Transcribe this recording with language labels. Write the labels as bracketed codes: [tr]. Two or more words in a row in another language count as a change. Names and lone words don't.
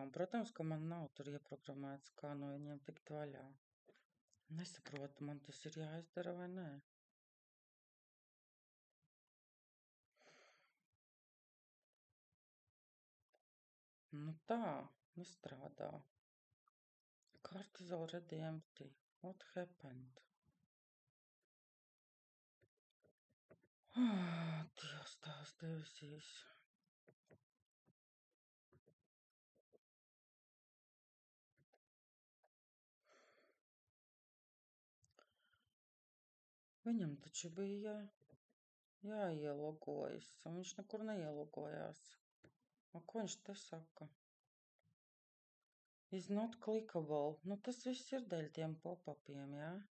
[lv] Un, protams, ka man nav tur ieprogrammēts, kā no viņiem tikt vaļā. Nesaprotu, man tas ir jāizdara vai nē. Nu tā, nestrādā. [en] Cart is already empty. What happened? [lv] Dievs, tās debesīs. Viņam taču bija jāielogojas, un viņš nekur neielogojās. Ko viņš te saka? [en] Is not clickable. [lv] Nu, tas viss ir dēļ tiem pop-upiem, jā?